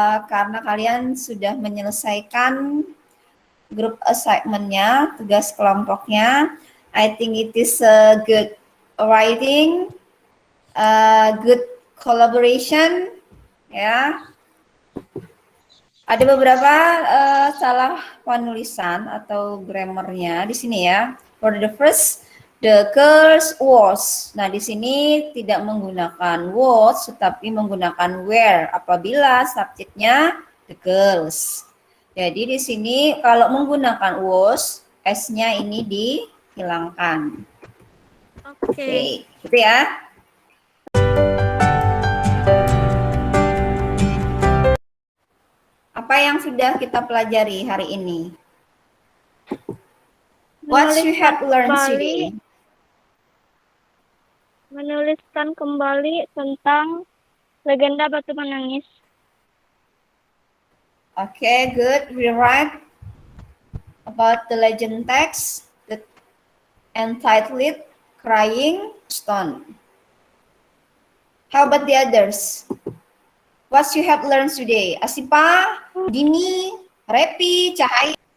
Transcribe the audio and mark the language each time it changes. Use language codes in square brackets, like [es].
[id] Karena kalian sudah menyelesaikan grup assignment-nya, tugas kelompoknya. [en] I think it is a good writing, good collaboration, ya. [id] Ada beberapa salah penulisan atau grammarnya di sini ya. [en] For the first, the girls was. [id] Nah, di sini tidak menggunakan was, tetapi menggunakan were apabila subjeknya the girls. Jadi di sini kalau menggunakan was, s-nya ini dihilangkan. Oke, gitu ya. Apa yang sudah kita pelajari hari ini? [en] What you have learned today? [id] Menuliskan kembali tentang legenda Batu Menangis. [en] Okay, good. We write about the legend text that entitled Crying Stone. How about the others? What you have learned today? Asipa, Dini, Repi, Cahaya.